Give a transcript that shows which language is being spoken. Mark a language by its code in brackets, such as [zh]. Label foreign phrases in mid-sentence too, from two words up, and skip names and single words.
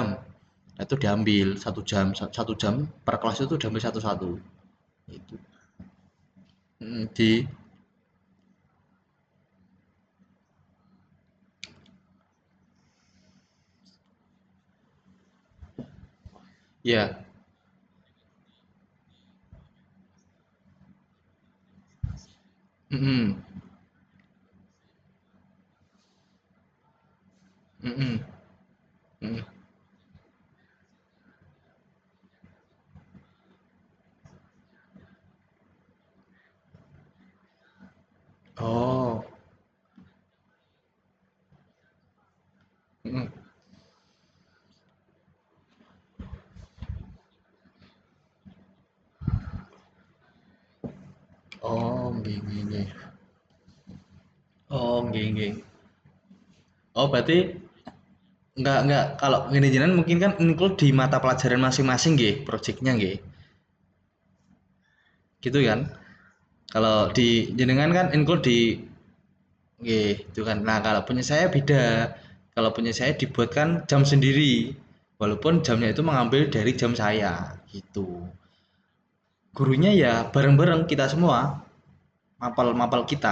[id] Nah, itu diambil 1 jam, 1 jam per kelas itu diambil satu-satu. Itu. Di ya. Mm-mm. Mm-mm. Mm-mm. Oh. Mm-mm. [jv] Oh, nggih nggih nggih. Oh, nggih nggih. [id] Oh, berarti enggak, kalau [jv] ngene jenengan [id] mungkin kan include di mata pelajaran masing-masing nggih, projeknya nggih. Gitu kan? Kalau di jenengan kan include di nggih, itu kan. Nah, kalau punya saya beda. Kalau punya saya dibuatkan jam sendiri. Walaupun jamnya itu mengambil dari jam saya, gitu. Gurunya ya bareng-bareng kita semua, mapel-mapel kita.